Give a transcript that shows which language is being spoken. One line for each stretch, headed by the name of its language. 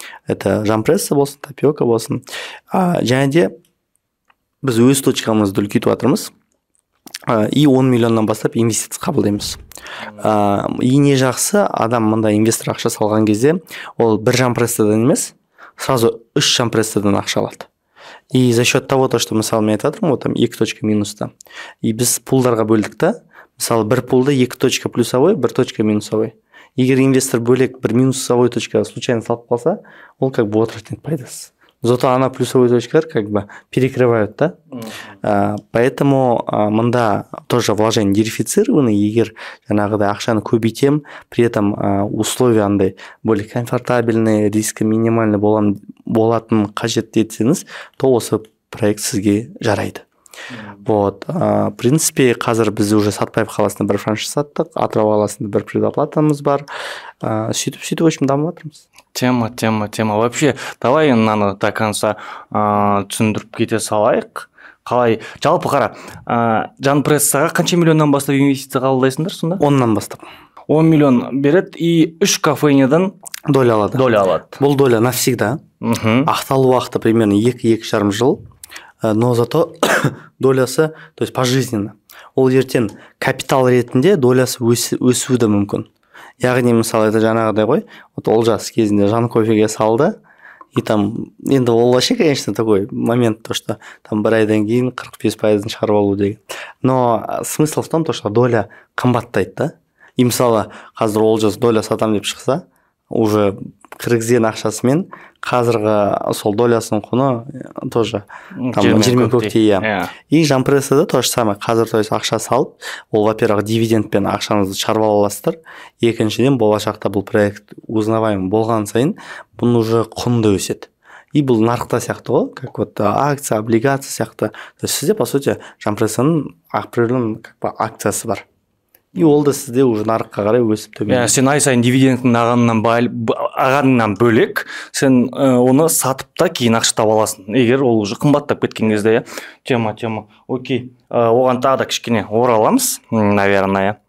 Kazakh: Это Жампресса болсын, тапиока болсын. Және де біз өз точкамызды үлкейтіп жатырмыз. И 10 миллионнан бастап инвестиция қабылдаймыз. И не жақсы, адам мында инвестор ақша салған кезде, ол бір Жампрессадан емес, сразу 3 Жампрессадан ақша алады.
Russian: И за счет того, что
Kazakh: мысалы мен айтып жатырмын,
Russian: там 2 точка минуста.
Kazakh: И біз пулдарға бөлдік та, мысалы бір пулда 2 точка плюсовой, 1 точка минусовой. Егер инвестор бөлек бір минусовой точка случайно салып қалса, ол
Russian: как бы
Kazakh: отыратын пайдасы.
Russian: Зато она плюсовые точки как бы перекрывают, да?
Kazakh: Поэтому мында тоже вложение дерифицированы, егер жаңағыдай ақшаны көбейтем,
Russian: при этом условия
Kazakh: андай
Russian: более комфортабельные, риски минимальный
Kazakh: болатын қажет етсеңіз, то осы проект сізге жарайды.
Russian: Вот, в принципе,
Kazakh: қазір біз уже Сатпаев қаласында бір франшиз саттық, Атырау қаласында бір предоплатамыз бар. Сөйтіп,
Russian: в общем,
Kazakh: дамып жатырмыз.
Russian: Тема. Вообще, давай
Kazakh: мынаны
Russian: до конца
Kazakh: түсіндіріп кете салайық. Қалай, жалпы қара, Жанпрессаға қанша миллионнан бастап инвестиция қабылдайсыңдар сонда? 10-нан бастап. 10 миллион береді и 3 кафенедан доля алады. Бұл доля навсегда. Ақталу уақыты примерно 2-2,5 жыл.
Russian: Но зато долясы, то есть пожизненно.
Kazakh: Ол ертең капитал ретінде долясы өсуі де мүмкін. Яғни мысалы это жаңағыдай ғой, вот Олжас кезінде Жанкофеге салды, и там енді ол
Russian: вообще, конечно, такой момент, то что
Kazakh: там бір айдан кейін 45% шығарып алу деген.
Russian: Но смысл в том, то что доля
Kazakh: қымбаттайды да. И мысалы қазір Олжас доля сатам деп шықса, уже кіргізген ақшасымен қазіргі сол долясының құны тоже жермен көктей, иә.
Russian: И Жанпрессада то же самое.
Kazakh: Қазір
Russian: то есть
Kazakh: ақша салып, ол
Russian: во-первых
Kazakh: дивидендпен ақшаңызды шығарып ала аласыздар. Екіншіден болашақта бұл проект узнаваемый болған сайын бұның уже құны да өседі. И бұл нарықта сияқты ғой, как вот акция, облигация сияқты.
Russian: То есть сізде по сути Жанпрессаның определенный как бы акциясы бар.
Kazakh: И ол да сізде уже нарыққа қарай өсіп төмен. Сен ай сайын дивидендтің ағанынан бөлек, сен оны сатып та кейін ақша таба аласың. Егер ол уже қымбаттап кеткен кезде, тема. Окей. Оған тағы да кішкене ораламыз, наверное.